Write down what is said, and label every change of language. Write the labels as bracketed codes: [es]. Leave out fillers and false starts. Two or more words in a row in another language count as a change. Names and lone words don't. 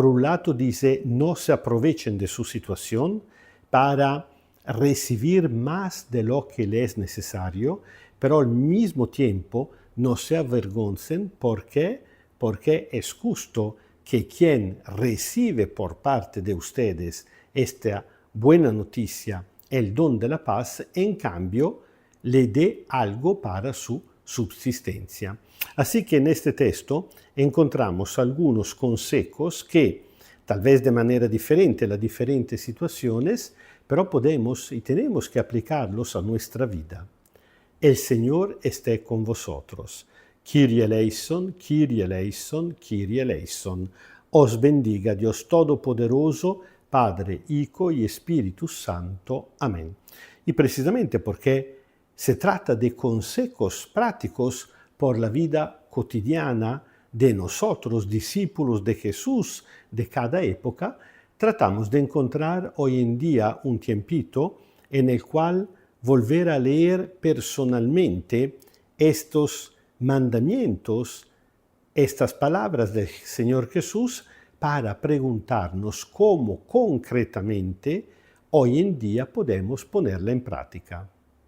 [es] un lado dice no se aprovechen de su situación para recibir más de lo que les es necesario, pero al mismo tiempo no se avergoncen porque es justo que quien recibe por parte de ustedes esta buena noticia, el don de la paz, en cambio le dé algo para su subsistencia. Así que en este texto encontramos algunos consejos que, tal vez de manera diferente a las diferentes situaciones, pero podemos y tenemos que aplicarlos a nuestra vida. El Señor esté con vosotros. [el] Kyrie eleison, Kyrie eleison, Kyrie eleison. [es] Os bendiga Dios Todopoderoso, Padre, Hijo y Espíritu Santo. Amén. Y precisamente porque se trata de consejos prácticos por la vida cotidiana de nosotros, discípulos de Jesús de cada época, tratamos de encontrar hoy en día un tiempito en el cual volver a leer personalmente estos mandamientos, estas palabras del Señor Jesús, para preguntarnos cómo concretamente hoy en día podemos ponerla en práctica.